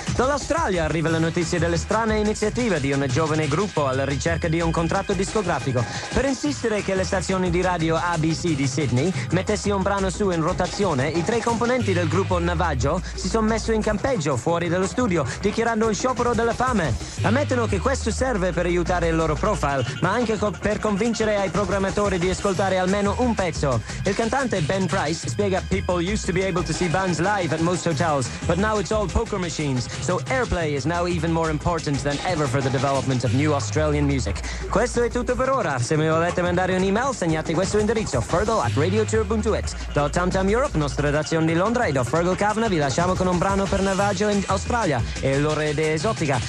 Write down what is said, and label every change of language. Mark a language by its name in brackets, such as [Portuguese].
[Italian] Dall'Australia arriva la notizia delle strane iniziative di un giovane gruppo alla ricerca di un contratto discografico per insistere che le stazioni di radio ABC di Sydney mettessi un brano su in rotazione. I tre componenti del gruppo Navaggio si sono messo in campeggio fuori dallo studio dichiarando un sciopero della fame. Ammettono che questo serve per aiutare il loro profile, ma anche per convincere ai programmatori di ascoltare almeno un pezzo. Il cantante Ben Price spiega: [English] "People used to be able to see bands live at most hotels, but now it's all poker machines, so airplay is now even more important than ever for the development of new Australian music." [Italian] Questo è tutto per ora. Se mi volete mandare un'email, segnate questo indirizzo: fergal@radiotour.it. Da Tam Tam Europe, nostra redazione di Londra, e da Fergal Cavanaugh vi lasciamo con un brano per Navaggio in Australia e loro idea esotica.